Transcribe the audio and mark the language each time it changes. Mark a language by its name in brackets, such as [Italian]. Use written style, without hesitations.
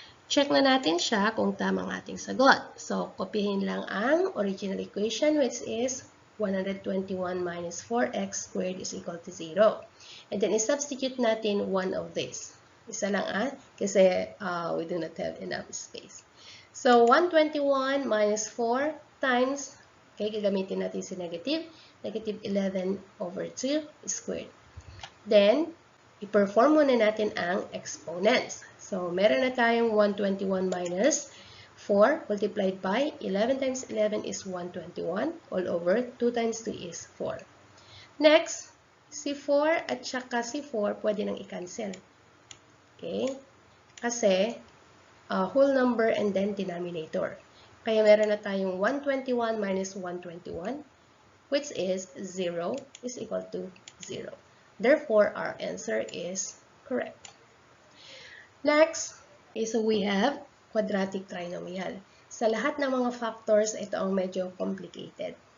[Filipino] Check na natin siya kung tama ang ating sagot. [English] So, [Filipino] kopyahin lang ang [English] original equation which is 121 minus 4x squared is equal to 0. [Filipino] And then, i-substitute natin one of these. Isa lang kasi [English] we do not have enough space. So, 121 minus 4 times, okay, [Filipino] gagamitin natin si [English] negative 11 over 2 squared. [Filipino] Then, i-perform muna natin ang exponents. [English] So, [Filipino] meron na tayong [English] 121 minus 4 multiplied by 11 times 11 is 121 all over 2 times 2 is 4. [Filipino] Next, si 4 at saka si 4 pwede nang i-cancel. Okay? [English] Kasi, whole number and then denominator. [Filipino] Kaya meron na tayong [English] 121 minus 121 which is 0 is equal to 0. Therefore, our answer is correct. Next is we have quadratic trinomial. [Filipino] Sa lahat ng mga factors, ito ang medyo complicated.